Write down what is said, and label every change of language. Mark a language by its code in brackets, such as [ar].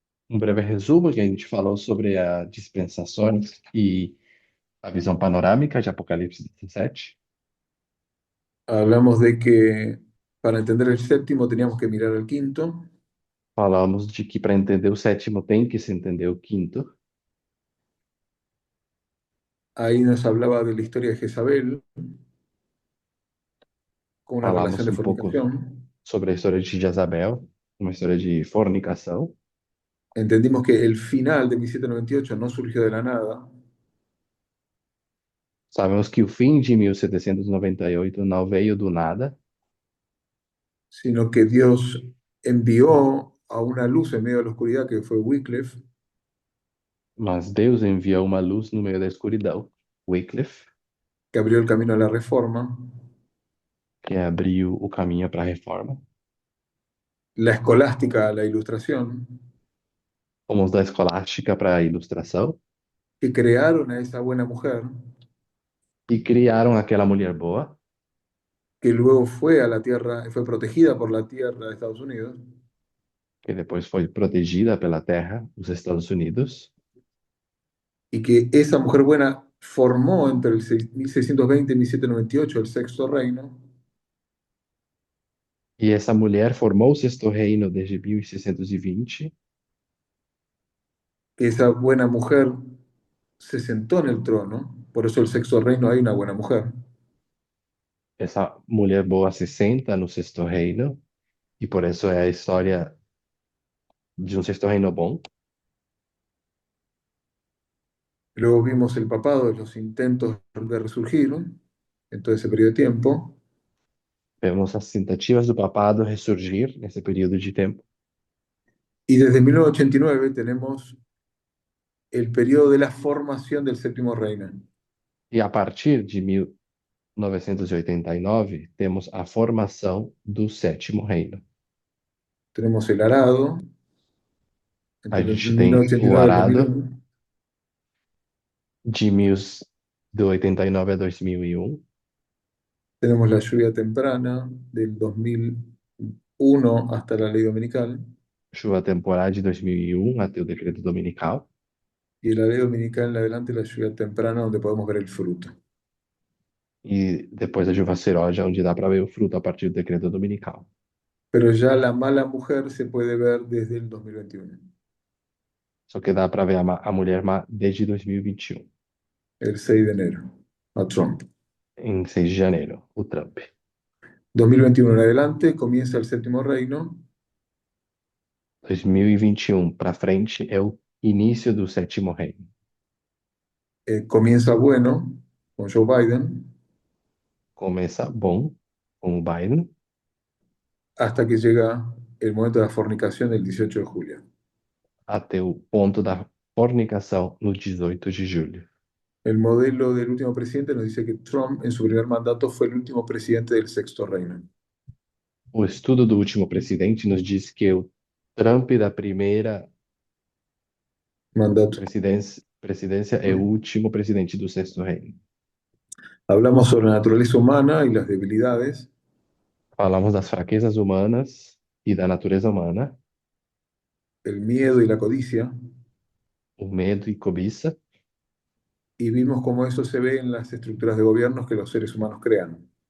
[pt] Um breve resumo que a gente falou sobre a dispensações e a visão panorâmica de Apocalipse 17. [es] Hablamos de que para entender el séptimo teníamos que mirar al quinto. [pt] Falamos de que para entender o sétimo tem que se entender o quinto. [es] Ahí nos hablaba de la historia de Jezabel con una [pt] Falamos [es] relación de [pt] um pouco [es] fornicación. [pt] sobre a história de Jezabel, uma história de fornicação. [es] Entendimos que el final de 1798 no surgió de la nada, [pt] Sabemos que o fim de 1798 não veio do nada, [es] sino que Dios envió a una luz en medio de la oscuridad que fue Wycliffe, [pt] mas Deus enviou uma luz no meio da escuridão, Wycliffe, [es] que abrió el camino a la reforma, [pt] que abriu o caminho para a reforma. [es] la escolástica a la ilustración, [pt] Fomos da escolástica para a ilustração [es] que crearon a esa buena mujer [pt] e criaram aquela mulher boa, [es] que luego fue a la tierra, fue protegida por la tierra de Estados Unidos, [pt] que depois foi protegida pela terra, os Estados Unidos, [es] y que esa mujer buena formó entre el 1620 y 1798 el sexto reino, [pt] e essa mulher formou o sexto reino desde 1620, [es] que esa buena mujer se sentó en el trono, por eso el sexto reino hay una buena mujer, [pt] essa mulher boa se senta no sexto reino, e por isso é a história de um sexto reino bom. [es] luego vimos el papado, los intentos de resurgir en todo ese periodo de tiempo, [pt] Vemos as tentativas do papado ressurgir nesse período de tempo. [es] y desde 1989 tenemos el periodo de la formación del séptimo reino. [pt] E a partir de 1989, temos a formação do sétimo reino. [es] Tenemos el arado, [pt] A [es] entre [pt] gente tem o [es] 1989 y [pt] arado [es] 2001. [pt] de 89 a 2001. [es] Tenemos la lluvia temprana del 2001 hasta la ley dominical. [pt] Chuva temporal de 2001 até o decreto dominical. [es] Y de la ley dominical en adelante la lluvia temprana donde podemos ver el fruto. [pt] E depois a chuva seroja, onde dá para ver o fruto a partir do decreto dominical. [es] Pero ya la mala mujer se puede ver desde el 2021, [pt] Só que dá para ver a mulher má desde 2021, [es] el 6 de enero, a Trump. [pt] em 6 de janeiro, o Trump. [es] 2021 en adelante comienza el séptimo reino, [pt] 2021 para frente é o início do sétimo reino. [es] comienza bueno con Joe Biden, [pt] Começa bom com o Biden, [es] hasta que llega el momento de la fornicación del 18 de julio. [pt] até o ponto da fornicação no 18 de julho. [es] El modelo del último presidente nos dice que Trump en su primer mandato fue el último presidente del sexto reino. [pt] O estudo do último presidente nos diz que o Trump da primeira [es] Mandato. [pt] presidência é o último presidente do sexto reino. [es] Hablamos sobre la naturaleza humana y las debilidades, [pt] Falamos das fraquezas humanas e da natureza humana, [es] el miedo y la codicia, [pt] o medo e cobiça, [es] y vimos cómo eso se ve en las estructuras de gobiernos que los seres humanos crean.